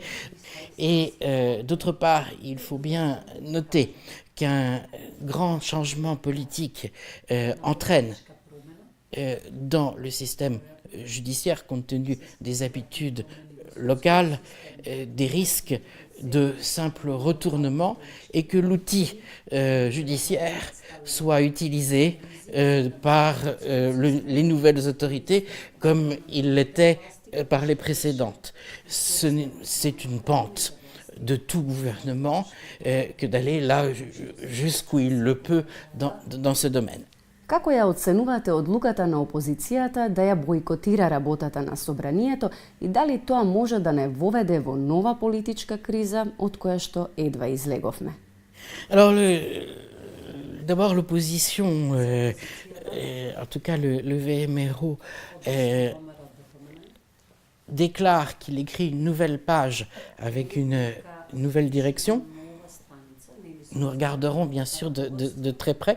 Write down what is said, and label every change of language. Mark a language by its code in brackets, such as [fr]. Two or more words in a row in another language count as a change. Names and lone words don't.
[fr] Et d'autre part, il faut bien noter qu'un grand changement politique entraîne dans le système judiciaire, compte tenu des habitudes locales, des risques de simple retournement, et que l'outil judiciaire soit utilisé par les nouvelles autorités comme il l'était par les précédentes. C'est une pente de tout gouvernement que d'aller là jusqu'où il le peut dans ce domaine. [mk] Како ја оценувате одлуката на опозицијата да ја бойкотира работата на собранието и дали тоа може да не воведе во нова политичка криза од која што едва излеговме? [fr] Alors, d'abord l'opposition, en tout cas le VMRO, déclare qu'il écrit une nouvelle page avec une nouvelle direction. Nous regarderons bien sûr de très près.